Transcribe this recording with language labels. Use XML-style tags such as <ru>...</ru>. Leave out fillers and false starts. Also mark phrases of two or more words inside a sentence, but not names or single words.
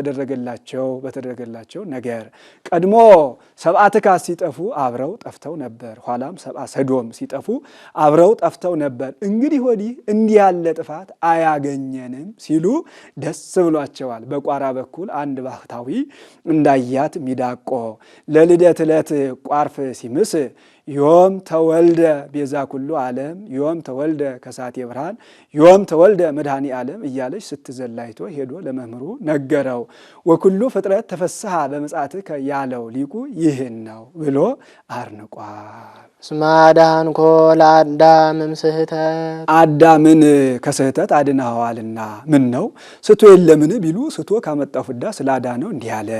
<am>በተደረገላቸው ነገር ቀድሞ ሰብአ ትካት ሲጠፉ አብረው ጠፍተው ነበር። ኋላም ሰብአ ሰዶም ሲጠፉ አብረው ጠፍተው ነበር። እንግዲህ ወዲህ እንዲህ ያለ ጥፋት አያገኘንም ሲሉ ደስ ብሏቸዋል። በቋራ በኩል አንድ ባህታዊ እንዳያት ሚዳቆ ለልደት ዕለት ቋርፍ ሲምስ</am> <gez>ዮም ተወልደ ቤዛ ኩሉ ዓለም ዮም ተወልደ ከሳቴ ብርሃን ዮም ተወልደ መድኃኒ ዓለም</gez> <am>እያለች ስትዘላይቶ ሄዶ ለመምህሩ ነገረው።</am> <gez>ወኩሉ ፍጥረት ተፈስሐ በምጽአትከ</gez> <am>ያለው ሊቁ ይህን ነው ብሎ አርንቋል።</am> <gez>እስመ አድኃንኮ ለአዳም እምስሕተት</gez> <am>አዳምን ከስህተት አድነኸዋልና። ምን ነው ስቶ የለምን ቢሉ ስቶ ካመጣው ፍዳ ስላዳነው እንዲህ አለ።</am>